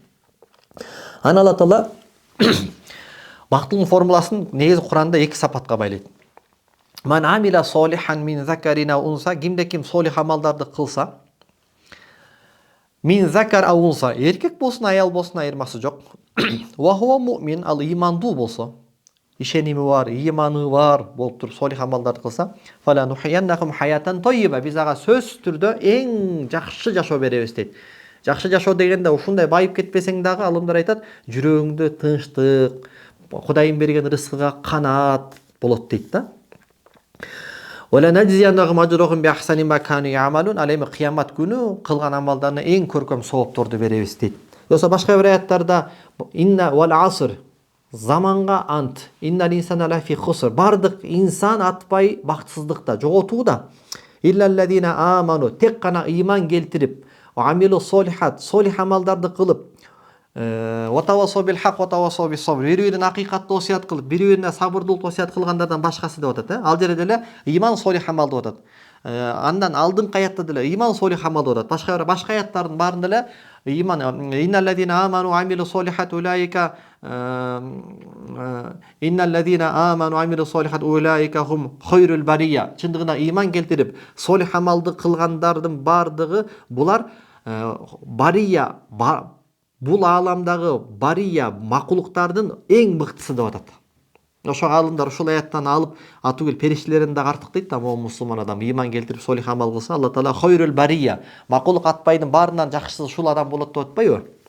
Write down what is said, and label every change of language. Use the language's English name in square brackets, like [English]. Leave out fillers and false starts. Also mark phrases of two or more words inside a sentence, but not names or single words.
[Kyrgyz] Аны Алла Таала бактылын формуласын негизи Куранда 2 сапатка байлайт. [Arabic] من عمل صالحا من ذكر أو أنثى, [Kyrgyz] кимде ким солих амалдарды кылса, [Arabic] من ذكر أو أنثى, [Kyrgyz] эркек болсун, аял болсун, айырмасы жок. [Arabic] وهو مؤمن, [Kyrgyz] ал имандуу болсо, ишеними бар, иманы бар болуп туруп солих амалдарды кылса, [Arabic] فلنحيينه حياة طيبة, [Kyrgyz] биз ага сөзсүз түрдө эң жакшы жашоо беребиз дейт. Жакшы жашоо дегенде ушундай байып кетпесең дагы, алымдар айтат, жүрөгүңдө тынчтык, Кудайым берген рызкыга канаат болот дейт да. [Arabic] وَلَنَجْزِيَنَّهُمْ أَجْرَهُمْ بِأَحْسَنِ مَا كَانُوا يَعْمَلُونَ. [Kyrgyz] Ал эми кыямат күнү кылган амалдарына эң көркөм соопторду беребиз дейт. Йокса башка бир аяттарда [Arabic] إنا والعصر, [Kyrgyz] заманга ант, [Arabic] إن الإنسان لفي خسر, [Kyrgyz] бардык инсан атпай бактсыздыкта, жоготууда. [Arabic] إلا الذين آمنوا, [Kyrgyz] тек гана ыйман келтирип, [Arabic] عملوا الصالحات, [Kyrgyz] солих амалдарды кылып, [Arabic] وتواصوا بالحق وتواصوا بالصبر, [Kyrgyz] бири-бирин акыйкатты осуят кылып, бири-бирине сабырдуулук осуят кылгандардан башкасы деп атат. Ал жерде деле ыйман солих амал деп атат. Андан алдыңкы аятта деле ыйман солих амал деп атат. Башка аяттардын баарында деле ыйман [Arabic] إن الذين آمنوا عملوا الصالحات أولئك إن الذين آمنوا عملوا الصالحات أولئك هم خير البرية. [Kyrgyz] Чындыгында ыйман келтирип, солих амалды кылгандардын бардыгы булар бария, бул ааламдагы бария макулуктардын эң мыктысы деп атат. Ошо алымдар ушул аяттан алып, атугел периштелерин да артык дейт да, момун мусулман адам ыйман келтирип солих амал кылса, Алла Таала [Arabic] خير البرية, [Kyrgyz] макулук атпайдын баарынан жакшысы ушул адам болот деп атпайбы?